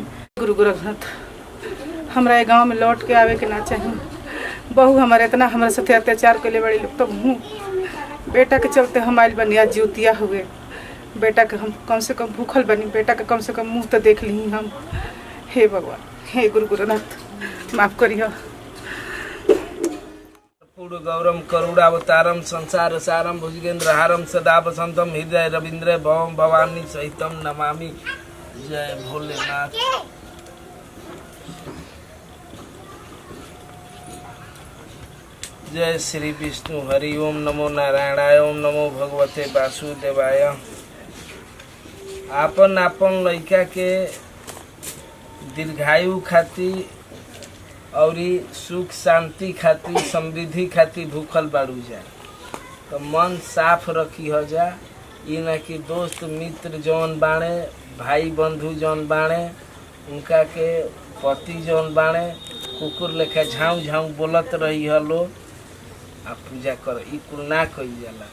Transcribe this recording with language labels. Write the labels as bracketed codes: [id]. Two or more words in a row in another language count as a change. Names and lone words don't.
[bho] गुरु गोरखनाथ हमारा गांव में लौट के आवे के ना चाहिए। बहू हमारे इतना हमारे साथ अत्याचार कर ले बड़ी लोग, तो हूँ बेटा के चलते हम आयल बनी। आज जुतिया हुए बेटा के हम कम से कम भूखल बनी, बेटा के कम से कम मुँह तो देख ली हम। हे भगवान, हे गुरु गोरखनाथ माफ करिए। [sa] पूर्ण गौरम करुणावतारम संसार सारम भुजगेंद्रहारम सदा वसंतम हृदय रविंद्र भवम भवानी सहितम नमामि। जय भोलेनाथ। जय श्री विष्णु हरि ओम नमो नारायणाय ओम नमो भगवते वासुदेवाय। [bho] आपन आपन लइका के दीर्घायु खातिर और सुख शांति खातिर समृद्धि खातिर भूखल बाड़ू जाए, तो मन साफ रखी हो जा। ये न कि दोस्त मित्र जौन बाणे, भाई बंधु जौन बाणे, उनका के पति जौन बाणे कुकुर लेखा झाऊ झाऊ बोलत रही हलो आ पूजा कर, ई कुल ना कई जाला।